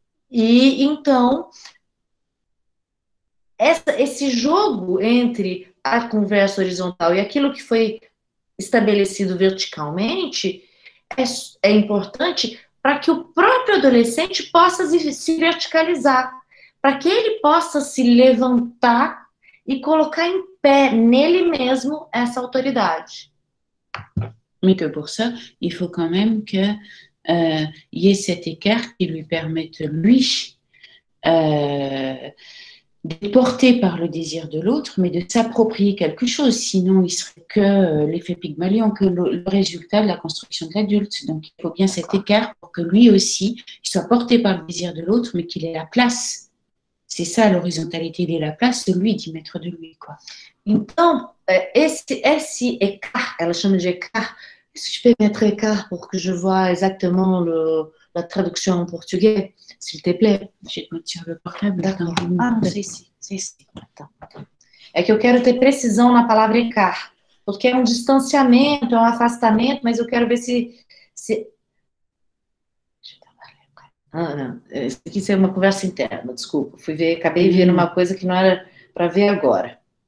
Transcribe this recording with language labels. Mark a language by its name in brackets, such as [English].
[Portuguese] E, então, esse jogo entre a conversa horizontal e aquilo que foi estabelecido verticalmente é importante para que o próprio adolescente possa se verticalizar, para que ele possa se levantar e colocar em pé nele mesmo essa autoridade. [French] Mais que pour ça, il faut quand même que y ait cet écart qui lui permette, lui, d'être porté par le désir de l'autre, mais de s'approprier quelque chose. Sinon, il serait que l'effet Pygmalion, que le résultat de la construction de l'adulte. Donc, il faut bien cet écart pour que lui aussi, il soit porté par le désir de l'autre, mais qu'il ait la place. C'est ça, l'horizontalité, il ait la place de lui, d'y mettre de lui, quoi. [Portuguese] Então, esse écart, ela chama de écart. [French] Est-ce que je peux mettre écart pour que je vois exactement la traduction en portugais, s'il te plaît? Je vais te mettre sur le portable. D'accord. [Portuguese] Ah, não sei se. [French] Attends. [Portuguese] É que eu quero ter precisão na palavra écart, porque é um distanciamento, é um afastamento, mas eu quero ver se... Ah, não. Isso aqui é uma conversa interna, desculpa. Acabei vendo uma coisa que não era para ver agora.